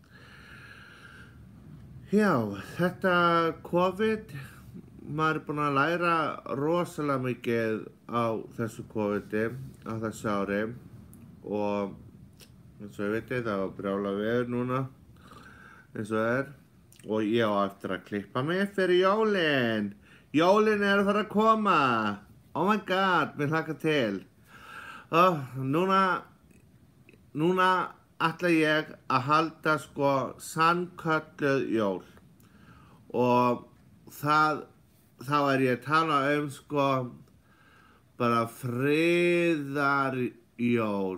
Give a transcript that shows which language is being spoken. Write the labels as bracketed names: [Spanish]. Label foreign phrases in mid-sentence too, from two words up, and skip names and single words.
[Icelandic] Já, þetta COVID, maður búinn að læra rosalega mikið á þessu COVID-i, á þessu ári og eins og ég veit það var brjála veður núna, eins og og ég á eftir að klippa mig fyrir jólin. Jólin að fara að koma. [English] Oh my god, [Icelandic] mér hlakka til. Núna ætla ég að halda sannkölluð jól og þá ég að tala bara friðarjól.